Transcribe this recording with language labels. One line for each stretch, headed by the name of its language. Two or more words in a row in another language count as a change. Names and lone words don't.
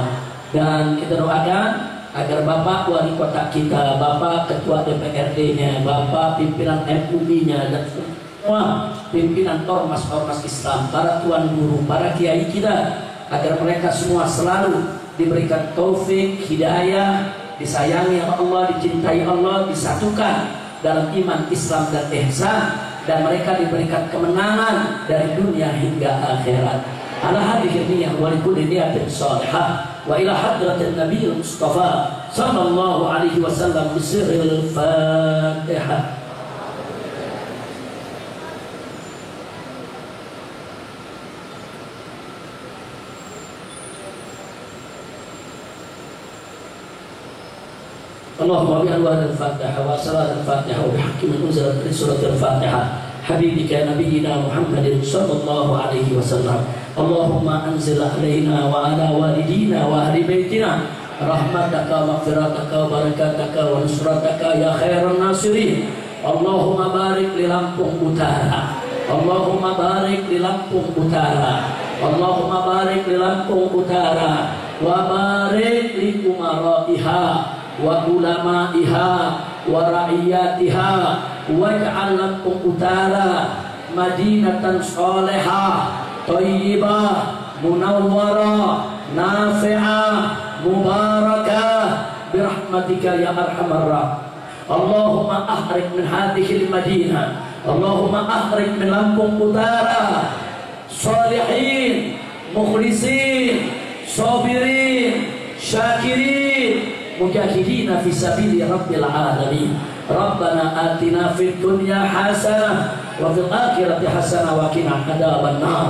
Indonesian: Dan kita doakan agar Bapak Wali Kota kita, Bapak Ketua DPRD-nya, Bapak pimpinan MUI-nya, dan semua pimpinan ormas-ormas Islam, para tuan guru, para kiai kita, agar mereka semua selalu diberikan taufik, hidayah, disayangi Allah, dicintai Allah, disatukan dalam iman, Islam, dan ihsan, dan mereka diberikan kemenangan dari dunia hingga akhirat.
Arabic: على هذه النية ولكل نية صالحة وإلى حضرة النبي المصطفى صلى الله عليه وسلم بسر الفاتحة. اللهم بأنوار الفاتحة وصلاة الفاتحة وبحق من أنزلت في سورة الفاتحة حبيبك نبينا محمد صلى الله عليه وسلم. اللهم أنزل علينا وعلى والدينا وأهل بيتنا رحمتك مغفرتك وبركاتك ونصرتك يا خير الناصرين. اللهم بارك ل Lampung Utara، اللهم بارك ل Lampung Utara، اللهم بارك ل Lampung Utara، وبارك لأمرائها وعلمائها ورعيتها، واجعل Lampung Utara مدينة صالحة، طيبة، منورة, نافعة، مباركة برحمتك يا أرحم الراحمين. اللهم أخرج من هذه المدينة، اللهم أخرج من Lampung Utara صالحين، مخلصين، صابرين، شاكرين، مجاهدين في سبيل رب العالمين. ربنا آتنا في الدنيا حسنة وفي الآخرة حسنة وقنا عذاب النار.